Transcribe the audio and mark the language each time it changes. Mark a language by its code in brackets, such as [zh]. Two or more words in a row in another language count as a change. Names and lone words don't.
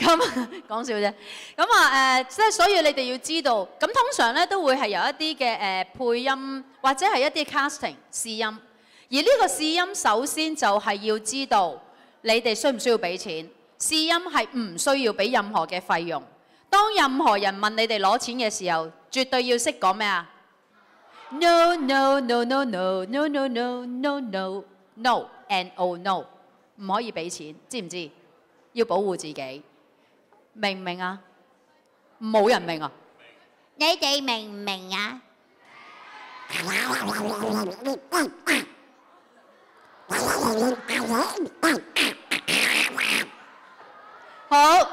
[yue] 咁講笑啫。咁即係所以你哋要知道，咁通常咧都會係有一啲嘅配音或者係一啲 casting 試音。而呢個試音首先就係要知道你哋需唔需要俾錢。試音係唔需要俾任何嘅費用。當任何人問你哋攞錢嘅時候，絕對要識講咩啊 ？ [en] No no no no no no no no no no no and oh no， [yue] 唔可以俾錢，知唔知？要保護自己，明唔明啊？冇人明啊？你哋明唔明啊？好。